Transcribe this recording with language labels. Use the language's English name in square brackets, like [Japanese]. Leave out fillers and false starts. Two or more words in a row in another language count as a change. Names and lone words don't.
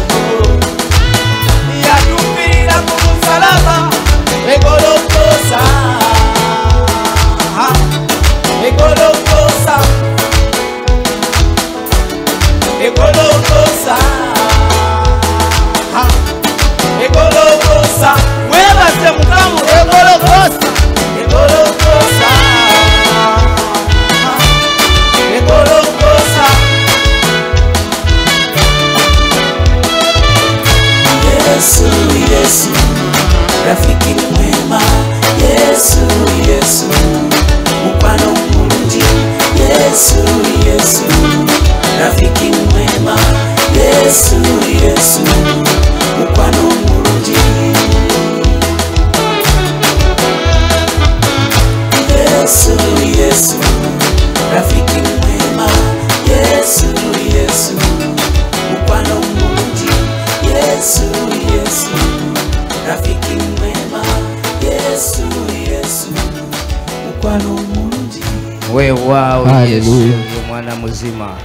[Ganda] Yatupira kumusalaba egolokosa, egolokosa, egolokosa, egolokosa. Mwebase Mukamu egolokosa, egolokosa, egolokosa. [Swahili] Yesu, Yesu, rafiki mwema. Yesu, Yesu, [Ganda] mukwano mulungi. [Swahili] Yesu, Yesu, rafiki mwema. Yesu, Yesu, [Ganda] mukwano mulungi. [Swahili] Yesu, Yesu, rafiki mwema. Yesu, Yesu, [Ganda] mukwano mulungi. [Swahili] Yesu, Yesu, rafiki mwema. Yesu, Yesu, [Ganda] mukwano mulungi. [Swahili] Wewe wao Yesu, mwana mzima.